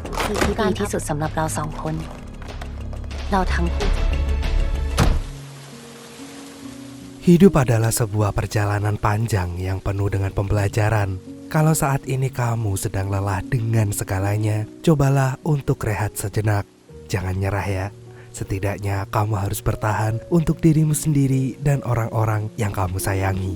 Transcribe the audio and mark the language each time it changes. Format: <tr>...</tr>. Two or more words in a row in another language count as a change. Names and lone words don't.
<th>ธีที่ดีที่สุดสำหรับเราสองคน เราทั้งคู่</th> <id>Hidup adalah sebuah perjalanan panjang yang penuh dengan pembelajaran. Kalau saat ini kamu sedang lelah dengan segalanya, cobalah untuk rehat sejenak. Jangan nyerah ya. Setidaknya kamu harus bertahan untuk dirimu sendiri dan orang-orang yang kamu sayangi.</id>